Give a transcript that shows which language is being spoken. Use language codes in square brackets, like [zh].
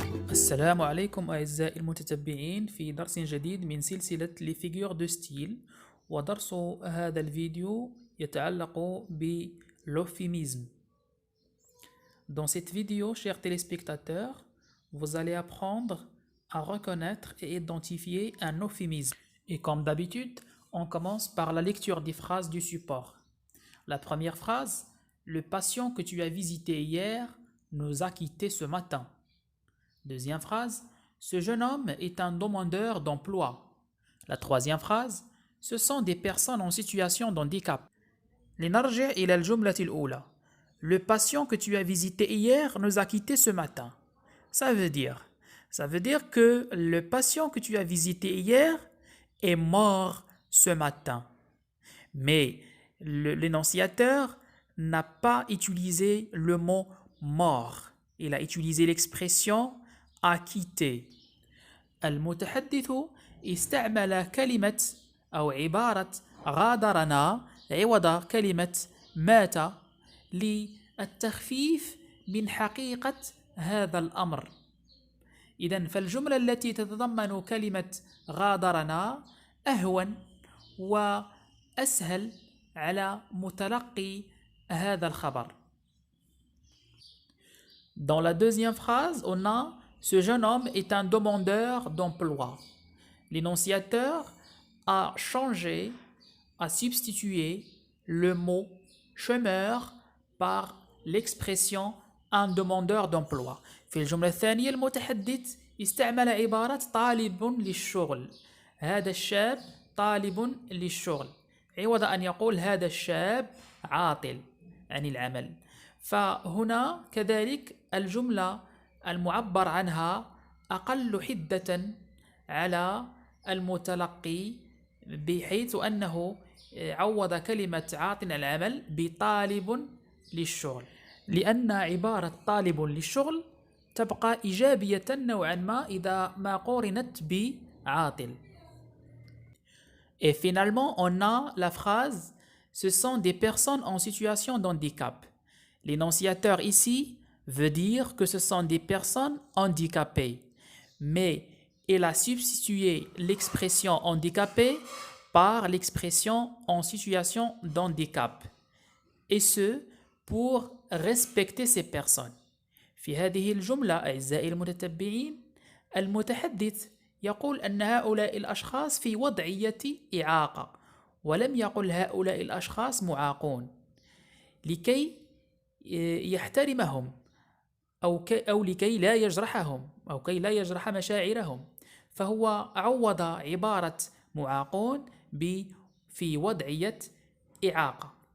[ar] السلام عليكم أعزائي المتتبعين في درس جديد من سلسلة Les figures de style ودرس هذا الفيديو يتعلق بالeuphémisme. [fr] Dans cette vidéo, chers téléspectateurs, vous allez apprendre à reconnaître et identifier un euphémisme. Et comme d'habitude, on commence par la lecture des phrases du support. La première phrase, le patient que tu as visité hier nous a quittés ce matin. Deuxième phrase, ce jeune homme est un demandeur d'emploi. La troisième phrase, ce sont des personnes en situation de handicap. [ar] لنرجع إلى الجملة الأولى. [fr] Le patient que tu as visité hier nous a quittés ce matin. Ça veut dire que le patient que tu as visité hier est mort ce matin. Mais l'énonciateur n'a pas utilisé le mot mort. Il a utilisé l'expression a quitté. [ar] المتحدث استعمل كلمة أو عبارة غادرنا عوض كلمة مات للتخفيف من حقيقة هذا الأمر. إذن فالجملة التي تتضمن كلمة غادرنا أهون وأسهل على متلقي هذا الخبر. [fr] Dans la deuxième phrase, on a ce jeune homme est un demandeur d'emploi. L'énonciateur a changé, a substitué le mot chômeur par l'expression un demandeur d'emploi. [ar] في الجملة الثانية المتحدث استعمل عبارة طالب للشغل. هذا الشاب طالب للشغل عوض أن يقول هذا الشاب عاطل عن العمل. فهنا كذلك الجملة المعبر عنها أقل حدة على المتلقي بحيث أنه عوض كلمة عاطل عن العمل بطالب للشغل لأن عبارة طالب للشغل تبقى إيجابية نوعا ما إذا ما قورنت بعاطل. [fr] Et finalement, on a la phrase « Ce sont des personnes en situation de handicap ». L'énonciateur ici veut dire que ce sont des personnes handicapées, mais il a substitué l'expression handicapé par l'expression en situation d'handicap, et ce pour respecter ces personnes. [ar] في هذه الجملة أعزائي المتتبعين المتحدث يقول أن هؤلاء الأشخاص في وضعية إعاقة ولم يقل هؤلاء الأشخاص معاقون لكي يحترمهم أو لكي لا يجرحهم أو كي لا يجرح مشاعرهم فهو عوض عبارة معاقون في وضعية إعاقة.